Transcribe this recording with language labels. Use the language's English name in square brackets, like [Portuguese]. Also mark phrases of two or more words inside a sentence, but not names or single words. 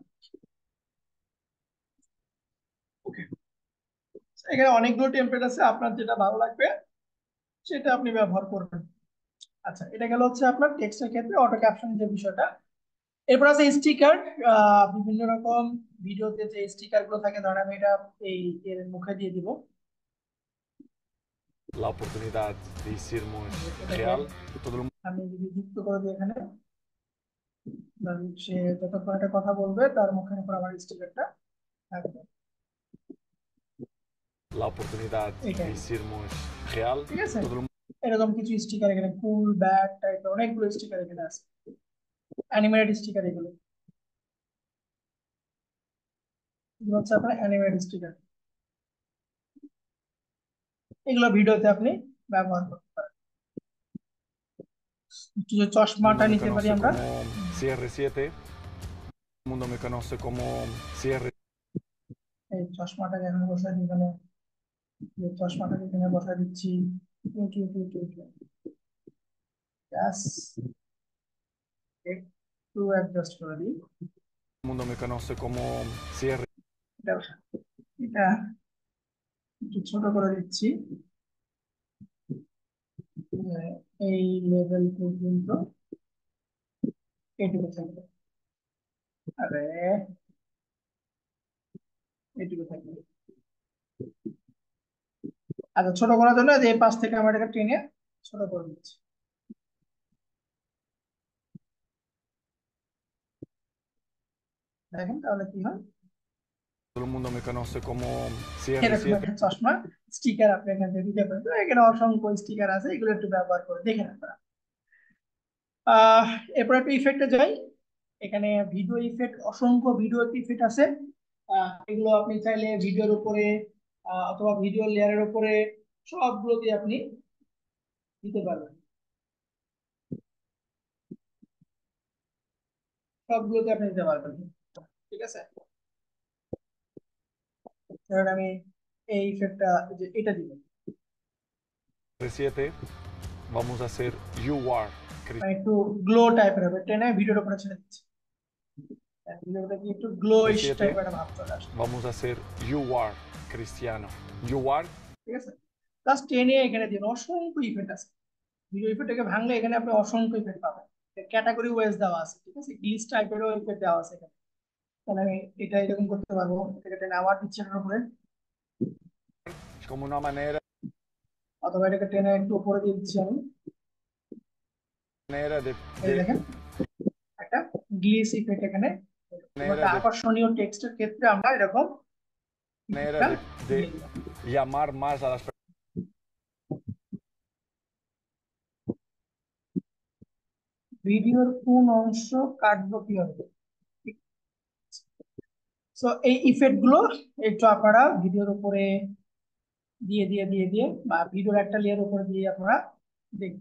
[Bangla] ওকে, এখানে অনেকগুলো টেমপ্লেট আছে, আপনার যেটা ভালো লাগবে সেটা আপনি ব্যবহার করবেন। আচ্ছা, এটা গেল হচ্ছে আপনার টেক্সটের ক্ষেত্রে [English] auto caption [Bangla] যে বিষয়টা। এরপর আছে স্টিকার। বিভিন্ন রকম ভিডিওতে যে স্টিকার গুলো থাকে, ধরেন আমি এটা এই এর মুখে দিয়ে দিব। [Spanish] La oportunidad de hicirmos [Bangla] এটাকে [Spanish] real. Todo el [Bangla] আমি যদি যুক্ত করে দিই এখানে, ধরেন সে যতক্ষণ একটা কথা বলবে তার মুখের উপর আমার স্টিকারটা থাকবে। [Spanish] la oportunidad de [Bangla] এটাই, [Spanish] hicirmos real. [Bangla] ঠিক আছে। [Spanish] Todo el [Bangla] এরকম কিছু স্টিকার এখানে, [English] cool bad [Bangla] টাইপের অনেকগুলো স্টিকার এখানে আছে, [English] animated sticker [Bangla] এগুলো। এগুলো হচ্ছে আপনার [English] animated sticker, [Bangla] এগুলো ভিডিওতে আপনি ব্যবহার করতে পারেন। একটু যে চশমাটা [Spanish] mundo me [Bangla] নিতে পারি [Spanish] conoce [Bangla] আমরা। [Spanish] como CR7. El mundo me conoce como CR. [Bangla] এই চশমাটাকে এখানে বসাই দিই, এখানে এই চশমাটাকে এখানে বসাই দিচ্ছি। ব্যাস, একটু অ্যাডজাস্ট করে দিই। [Spanish] El mundo me conoce como CR. [Bangla] এটা এটা একটু ছোট করে দিচ্ছি, এই লেভেল পর্যন্ত এটুকু থাকবে। আরে, এটুকু থাকবে। আচ্ছা, ছোট করার জন্য যে পাশ থেকে আমরা এটাকে টেনে ছোট করে দিচ্ছি। দেখেন তাহলে কি হয়। [Spanish] Todo el mundo me conoce como [Bangla] এরকম [Spanish] CR7. [Bangla] একটা চশমা স্টিকার আপনি এখান থেকে দিতে পারেন। তো এখানে অসংখ্য স্টিকার আছে, এগুলো একটু ব্যবহার করে দেখেন আপনারা। আহ এরপর একটা ইফেক্টে যাই। এখানে [English] video effect, [Bangla] অসংখ্য [English] video effect [Bangla] আছে। এগুলো আপনি চাইলে ভিডিওর উপরে অথবা [English] video layer [Bangla] উপরে সবগুলো দিয়ে আপনি দিতে পারবেন, সবগুলোতে আপনি দিতে পারবেন। ঠিক আছে। ধরেন আমি এই ইফেক্টটা, যে এটা দিব, [Spanish] CR7. Vamos a hacer [English] You Are [Bangla] মানে [Spanish] Cristiano. [Bangla] একটু [English] glow type [Bangla] হবে, টেনে ভিডিওর উপরে ছেড়ে দিচ্ছি। ভিডিওটা কি একটু [English] glowish type [Bangla] একটা ভাব চলে আসে। [Spanish] Vamos a hacer [English] You Are [Spanish] Cristiano. [English] You Are. [Bangla] ঠিক আছে, জাস্ট টেনে এখানে দিন। অসংখ্য ইফেক্ট আছে, [English] video effect [Bangla] ভাঙলে এখানে আপনি অসংখ্য ইফেক্ট পাবেন। [English] category wise [Bangla] দেওয়া আছে, ঠিক আছে, [English] glitch type [Bangla] ইফেক্ট দেওয়া আছে এখানে। তাহলে আমি এটা এরকম করতে পারবো, এটাকে টেনে আবার দিচ্ছি এটার উপরে, [Spanish] Es como una [Bangla] অথবা এটাকে টেনে একটু উপরে দিয়ে দিচ্ছি আমি। [Spanish] manera [Bangla] এই দেখেন একটা [English] glitch effect [Bangla] এখানে। এবং একটা আকর্ষণীয় টেক্সটের ক্ষেত্রে আমরা এরকম [Spanish] manera [Bangla] ইফেক্টটা [Spanish] de [Bangla] দিয়ে দিলাম। [Spanish] llamar más a las [Bangla] ভিডিওর কোন অংশ কাটবো কিভাবে? সো এই ইফেক্ট গুলো একটু আপনারা ভিডিওর উপরে দিয়ে দিয়ে দিয়ে দিয়ে বা ভিডিওর একটা লেয়ার উপরে দিয়ে আপনারা দেখবেন।